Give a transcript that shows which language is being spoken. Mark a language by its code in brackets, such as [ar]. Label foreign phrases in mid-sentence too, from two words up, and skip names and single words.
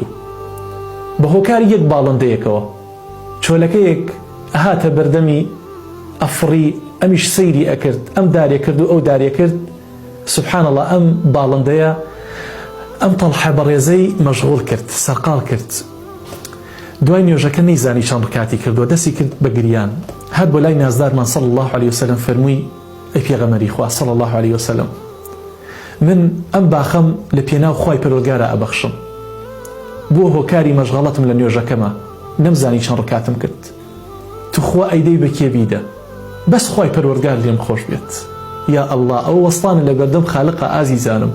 [ckb] بە هۆکاری یەک باڵندەیەکەوە چۆلەکەیەک هاتە بەردەمی ئەفڕی، ئەمیش سەیری ئەکرد، ئەم دارێ کرد و ئەو دارێ کرد. [ar] سوبحان الله [ckb] ئەم باڵندەیە ئەم تەڵحە بەڕێزەی مەشغوڵ کرد، سەرقاڵ کرد. دوای نوێژەکە نەیزانی چەند ڕکاتی کردووە، دەستی کرد بە گریان. هات بۆ لای نازدارمان [ar] صلی الله عليه وسلم [ckb] فەرمووی ئەی پێغەمبەری خوا [ar] صلی الله عليه وسلم، [ckb] من ئەم باخەم لە پێناو خوای پەروەردگارە ئەبەخشم، بۆ هۆکاری مەشغەڵەتم لە نوێژەکەمە، نەمزانی چەند ڕکاتم کرد. تو خوا ئەیدەی بە کێبیدە، بەس خوای پەروەردگار لێم خۆش بێت. [ar] یا ئەڵڵا [ckb] ئەو وەستانە لە بەردەم خالقە ئازیزانم.